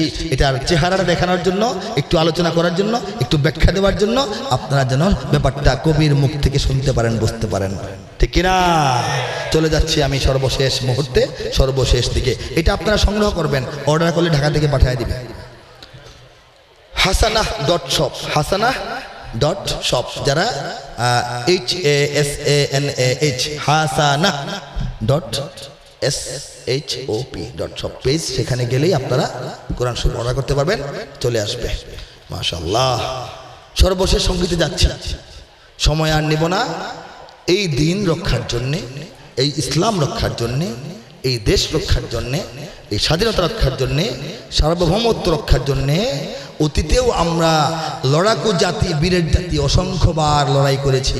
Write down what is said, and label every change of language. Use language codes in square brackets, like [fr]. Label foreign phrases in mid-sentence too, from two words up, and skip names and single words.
[bn] এটার চেহারাটা দেখানোর জন্য, একটু আলোচনা করার জন্য, একটু ব্যাখ্যা দেওয়ার জন্য, আপনারা যেন ব্যাপারটা কবির মুখ থেকে শুনতে পারেন, বুঝতে পারেন, ঠিক কিনা? চলে যাচ্ছি আমি সর্বশেষ মুহূর্তে, সর্বশেষ দিকে। এটা আপনারা সংগ্রহ করবেন, অর্ডার করলে ঢাকা থেকে পাঠিয়ে দিবে। hasanah.shop, hasanah.shop, যারা HASANAH hasanah.shop পেজ, সেখানে গেলেই আপনারা কোরআন শরীফ অর্ডার করতে পারবেন, চলে আসবে। মাশাআল্লাহ। সর্বশেষ সঙ্গীতে যাচ্ছি, সময় আর নেব না। এই দিন রক্ষার জন্যে, এই ইসলাম রক্ষার জন্যে, এই দেশ রক্ষার জন্যে, এই স্বাধীনতা রক্ষার জন্যে, সার্বভৌমত্ব রক্ষার জন্যে অতীতেও আমরা লড়াকু জাতি, বীরের জাতি, অসংখ্যবার লড়াই করেছি।